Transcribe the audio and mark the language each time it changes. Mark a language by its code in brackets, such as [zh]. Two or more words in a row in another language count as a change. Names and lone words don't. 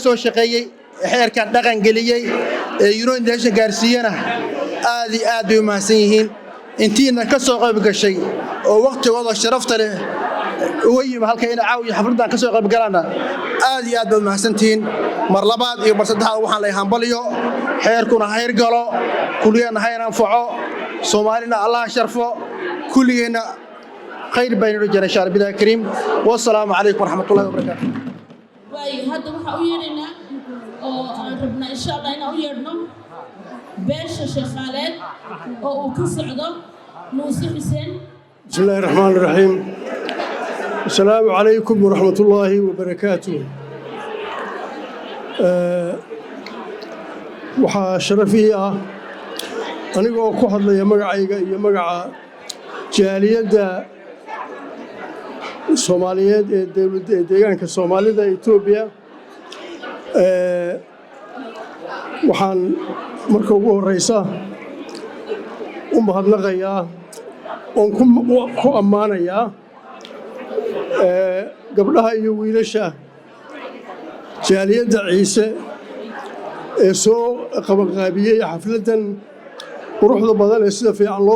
[so] soo shaqeeyay xeerkan dhaqan geliyay ee [en] United Nations [so] gaarsiiyana aad iyo aad bay u mahadsan yihiin intiina ka soo qayb gashay oo waqtigooda sharafta leh uga yimi halka in caawiyo xafladan ka soo qayb galana aad iyo aad bay u mahadsantihiin mar labaad iyo mar saddexaad waxaan leeyahay hambaliyo xeerkuna hayr galo kulligeena hayr anfaco Soomaalina Allah sharfo kulligeena khayr baynu jirnaa [ar] إن شاء الله بالله الكريم والسلام عليكم ورحمة الله وبركاته [so] way hadda waxa u yeeranaa oo aan rabnaa [ar] إن شاء الله [so] inaan u yeerno beesha shaqaaleed oo uu ka socdo Muuse Xuseen [ar] بسم الله الرحمن الرحيم السلام عليكم ورحمة الله وبركاته [so] waxaa sharafii ah anigoo ku hadlaya magacayga iyo magaca jaaliyadda Soomaaliyeed ee dawladda deegaanka Soomaalida Itoobiya waxaan marka ugu horeysa u mahadnaqayaa oon ku ammaanayaa gabdhaha iyo wiilasha jaaliyadda Ciise ee soo qabanqaabiyey xafladan quruxda badan ee sida fiican loo